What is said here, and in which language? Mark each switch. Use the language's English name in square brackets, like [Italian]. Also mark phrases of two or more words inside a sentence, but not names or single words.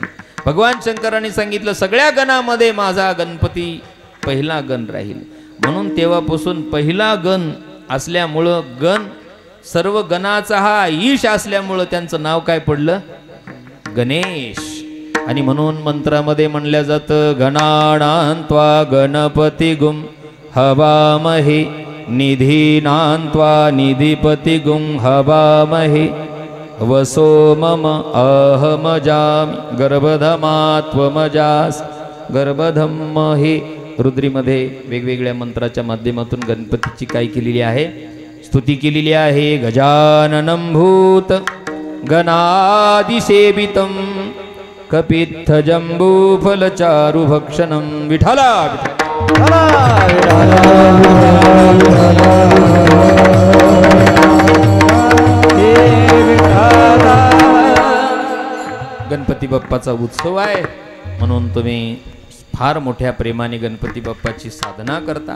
[Marathi] भगवान शंकरांनी सांगितलं, सगळ्या गणामध्ये माझा गणपती पहिला गण राहील. म्हणून तेव्हापासून पहिला गण असल्यामुळं, गण सर्व गणाचा हा ईश असल्यामुळं त्यांचं नाव काय पडलं? गणेश. आणि म्हणून मंत्रामध्ये म्हणल्या जातं, [Sanskrit] गणानान्त्वा गणपतिगुं हवामहे निधीनान्त्वा निधिपतिगुं हवामहे वसो मम अहमजामि गर्भधमात्वमजास गर्भधम्महे. [Marathi] रुद्रीमध्ये वेगवेगळ्या मंत्राच्या माध्यमातून गणपतीची काय केलेली आहे? स्तुती केलेली आहे. [Sanskrit] गजाननं भूत गणादिसेवितं कपित्थ जम्बूफलचारुभक्षणं [Marathi] विठला गणपती बाप्पाचा उत्सव आहे. म्हणून तुम्ही फार मोठ्या प्रेमाने गणपती बाप्पाची साधना करता.